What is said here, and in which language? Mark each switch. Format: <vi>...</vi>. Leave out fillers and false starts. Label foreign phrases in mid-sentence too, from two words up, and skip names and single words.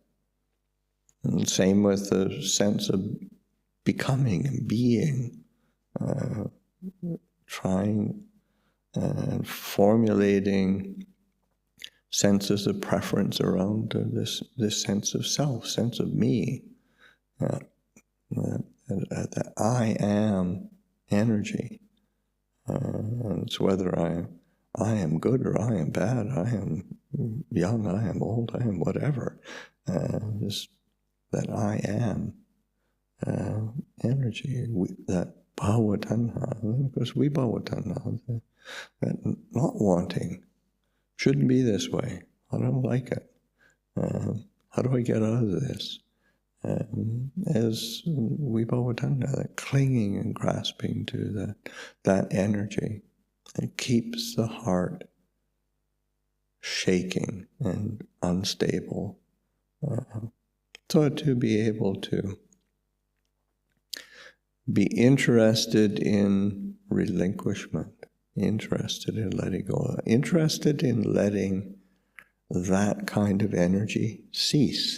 <en>And same with the sense of becoming and being, trying and formulating senses of preference around this sense of self, sense of me, that I am energy. And it's whether I am good or I am bad, I am young, I am old, I am whatever. Just that I am energy, that</en> <pi>bhava tanha,</pi> <en>because we</en> <pi>bhava tanha,</pi> <en>that not wanting, shouldn't be this way, I don't like it, how do I get out of this? As we</en> <pi>bhava tanha,</pi> <en>that clinging and grasping to that energy, it keeps the heart shaking and unstable. So to be able to be interested in relinquishment, interested in letting go, interested in letting that kind of energy cease.</en>